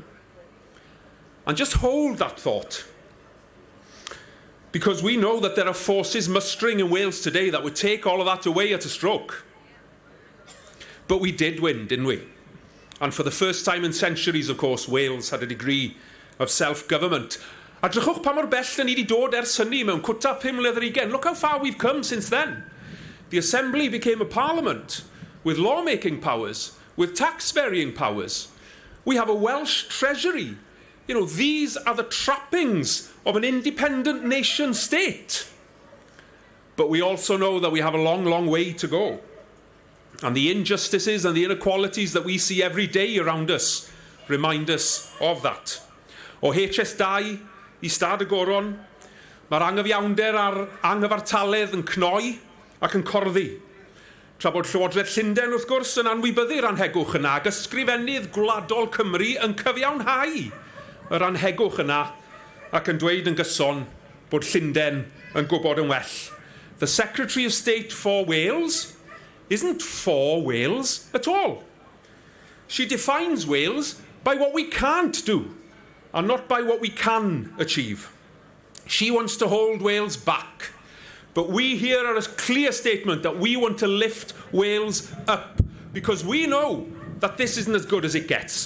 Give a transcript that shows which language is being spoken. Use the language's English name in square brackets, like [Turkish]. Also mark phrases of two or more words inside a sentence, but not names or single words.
[English] And just hold that thought. Because we know that there are forces mustering in Wales today that would take all of that away at a stroke. But we did win, didn't we? And for the first time in centuries, of course, Wales had a degree of self-government. [Welsh] A drychwch pa mor bell da ni wedi dod ers hynny mewn cwta 5 mlynedd ar ugain. [English] Look how far we've come since then. The Assembly became a parliament with lawmaking powers, with tax-varying powers. We have a Welsh treasury. You know, these are the trappings of an independent nation state. But we also know that we have a long, long way to go. And the injustices and the inequalities that we see every day around us remind us of that. [Welsh] O HS2 I Stad y Goron, mae'r anghyfiawnder a'r anghyfartaledd yn cnoi ac yn corddi. Tra bod Llywodraeth Llundain, wrth gwrs, yn anwybyddu'r anhegwch yna, ac ysgrifennydd gwladol Cymru yn cyfiawnhau yr anhegwch yna ac yn dweud yn gyson bod Llundain yn gwybod yn well. [English] The Secretary of State for Wales isn't for Wales at all. She defines Wales by what we can't do and not by what we can achieve. She wants to hold Wales back. But we here are a clear statement that we want to lift Wales up because we know that this isn't as good as it gets.